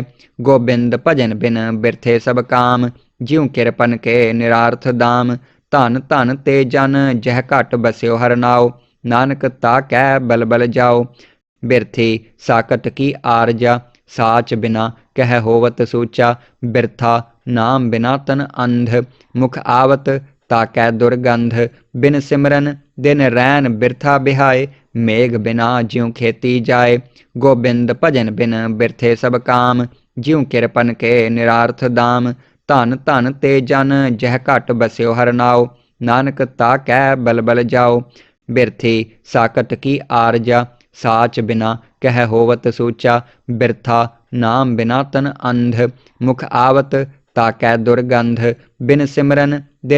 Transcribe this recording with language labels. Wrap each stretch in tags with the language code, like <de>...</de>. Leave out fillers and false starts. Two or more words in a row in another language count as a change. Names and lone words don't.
<pa>ਗੋਬਿੰਦ ਭਜਨ ਬਿਨ ਬਿਰਥੇ ਸਭ ਕਾਮ, ਜਿਉ ਕਿਰਪਨ ਕੇ ਨਿਰਾਰਥ ਦਾਮ। ਧਨ ਧਨ ਤੇ ਜਨ ਜਹ ਘਟ ਬਸਿਓ ਹਰ ਨਾਵ, ਨਾਨਕ ਤਾ ਕੈ ਬਲ ਬਲ ਜਾਓ। ਬਿਰਥੀ ਸਾਕਟ ਕੀ ਆਰਜਾ, ਸਾਚ ਬਿਨਾ ਕਹ ਹੋਵਤ ਸੂਚਾ। ਬਿਰਥਾ ਨਾਮ ਬਿਨਾ ਤਨ ਅੰਧ, ਮੁਖ ਆਵਤ ਤਾਕੈ ਦੁਰਗੰਧ ਬਿਨ ਸਿਮਰਨ ਦਿਨ ਰੈਨ ਬਿਰਥਾ ਬਿਹਾਏ ਮੇਘ ਬਿਨਾ ਜਿਉ ਖੇਤੀ ਜਾਏ ਗੋਬਿੰਦ ਭਜਨ ਬਿਨ ਬਿਰਥੇ ਸਭ ਕਾਮ ਜਿਉ ਕਿਰਪਨ ਕੇ ਨਿਰਾਰਥ ਦਾਮ ਧਨ ਧਨ ਤੇ ਜਨ ਜਹ ਘਟ ਬਸਿਓ ਹਰ ਨਾਉ ਨਾਨਕ ਤਾ ਕਹਿ ਬਲਬਲ ਜਾਓ ਬਿਰਥੀ ਸਾਕਟ ਕੀ ਆਰਜਾ ਸਾਚ ਬਿਨਾ ਕਹਿ ਹੋਵਤ ਸੂਚਾ ਬਿਰਥਾ ਨਾਮ ਬਿਨਾ ਤਨ ਅੰਧ ਮੁਖ ਆਵਤ ਤਾਕੈ ਦੁਰਗੰਧ ਬਿਨ ਸਿਮਰਨ ਦਿਨ</pa>